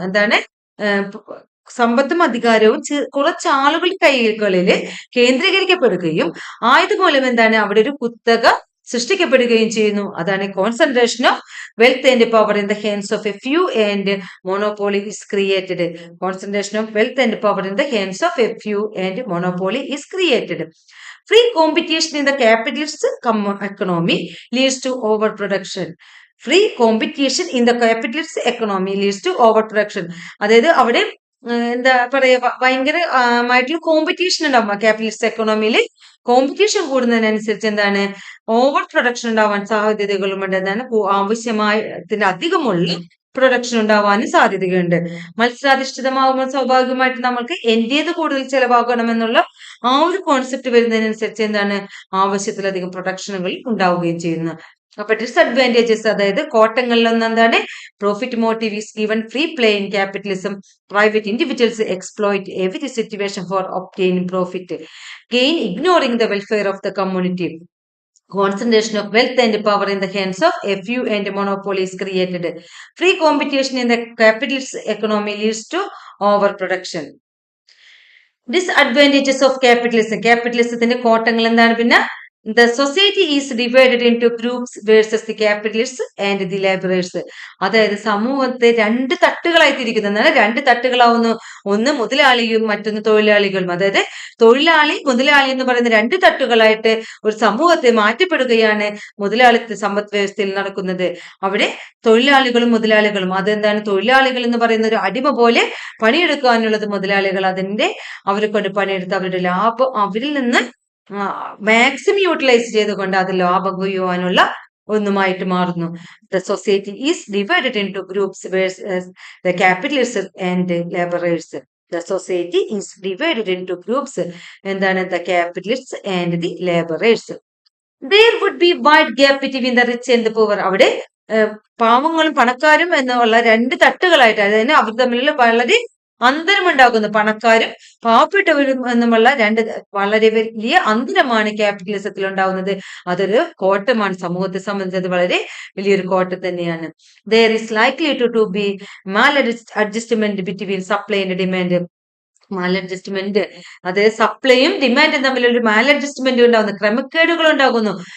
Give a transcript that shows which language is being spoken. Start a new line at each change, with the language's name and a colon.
Malayalam: എന്താണ് സമ്പത്തും അധികാരവും കുറച്ചാളുകളുടെ കൈകളിൽ കേന്ദ്രീകരിക്കപ്പെടുകയും ആയതുമൂലം എന്താണ് അവിടെ ഒരു കുത്തക സൃഷ്ടിക്കപ്പെടുകയും ചെയ്യുന്നു. അതാണ്
English: Concentration of wealth and power in the hands of a few and monopoly is created. Concentration of wealth and power in the hands of a few and monopoly is created. Free competition in the capitalist economy leads to overproduction. Free competition in the capitalist economy leads to overproduction.
Malayalam: അതായത് അവിടെ എന്താ പറയാ ഭയങ്കരമായിട്ടുള്ള competition ഉണ്ടാവും. Capitalist എക്കണോമിയിൽ competition കൂടുന്നതിനനുസരിച്ച് എന്താണ് over production ഉണ്ടാവാൻ സാധ്യതകളുമുണ്ട്. എന്താണ് ആവശ്യമായതിന്റെ അധികമുള്ള പ്രൊഡക്ഷൻ ഉണ്ടാവാനും സാധ്യതയുണ്ട്. മത്സരാധിഷ്ഠിതമാകുമ്പോൾ സ്വാഭാവികമായിട്ട് നമ്മൾക്ക് എന്റേത് കൂടുതൽ ചെലവാകണമെന്നുള്ള ആ ഒരു കോൺസെപ്റ്റ് വരുന്നതിനനുസരിച്ച് എന്താണ് ആവശ്യത്തിലധികം പ്രൊഡക്ഷനുകൾ ഉണ്ടാവുകയും ചെയ്യുന്നു. അപ്പൊ ഡിസഡ്വാൻറ്റേജസ്, അതായത് കോട്ടങ്ങളിലൊന്നും എന്താണ്,
English: Profit motive is given free play in capitalism, private individuals exploit every situation for obtaining profit, gain ignoring the welfare of the community, concentration of wealth and power in the hands of a few and monopoly is created. Free competition in the capitalist economy leads to overproduction. Disadvantages of capitalism. Capitalism
Malayalam: കോട്ടങ്ങൾ എന്താണ്? പിന്നെ
English: the society is divided into groups versus the capitalists and the laborers.
Malayalam: അതായത് സമൂഹത്തെ രണ്ട് തട്ടുകളായി തിരിക്കുന്നതാണ്. രണ്ട് തട്ടുകളാവുന്നു. ഒന്ന് മുതലാളിയും മറ്റൊന്ന് തൊഴിലാളികളും. അതായത് തൊഴിലാളി മുതലാളി എന്ന് പറയുന്ന രണ്ട് തട്ടുകളായിട്ട് ഒരു സമൂഹത്തെ മാറ്റപ്പെടുകയാണ് മുതലാളിത്ത സമ്പദ് വ്യവസ്ഥയിൽ നടക്കുന്നത്. അവിടെ തൊഴിലാളികളും മുതലാളികളും, അതെന്താണ്, തൊഴിലാളികൾ എന്ന് പറയുന്ന ഒരു അടിമ പോലെ പണിയെടുക്കാനുള്ളത് മുതലാളികൾ, അതിന്റെ അവരെ കൊണ്ട് പണിയെടുത്ത് അവരുടെ ലാഭം അവരിൽ നിന്ന് മാക്സിമം യൂട്ടിലൈസ് ചെയ്തുകൊണ്ട് അത് ലാഭം കൊയ്യുവാനുള്ള ഒന്നുമായിട്ട് മാറുന്നു.
English: The society is divided in two groups versus the capitalist and labourers. The society is divided in two groups,
Malayalam: എന്താണ്,
English: The capitalist and the labourers. There would be wide gap between the rich and the poor.
Malayalam: അവിടെ പാവങ്ങളും പണക്കാരും എന്നുള്ള രണ്ട് തട്ടുകളായിട്ട്, അതായത് അവർ തമ്മിലുള്ള വളരെ അന്തരമുണ്ടാകുന്നു. പണക്കാരും പാവപ്പെട്ടവരും എന്നുമുള്ള രണ്ട് വളരെ വലിയ അന്തരമാണ് ക്യാപിറ്റലിസത്തിൽ ഉണ്ടാകുന്നത്. അതൊരു കോട്ടമാണ്. സമൂഹത്തെ സംബന്ധിച്ച് അത് വളരെ വലിയൊരു കോട്ടം തന്നെയാണ്.
English: There is likely to be maladjustment between supply and demand.
Malayalam: മാലഡ്ജസ്റ്റ്മെന്റ്, അതായത് സപ്ലൈയും ഡിമാൻഡും തമ്മിലൊരു മാലഡ്ജസ്റ്റ്മെന്റ് ഉണ്ടാകുന്നു, ക്രമക്കേടുകൾ ഉണ്ടാകുന്നു.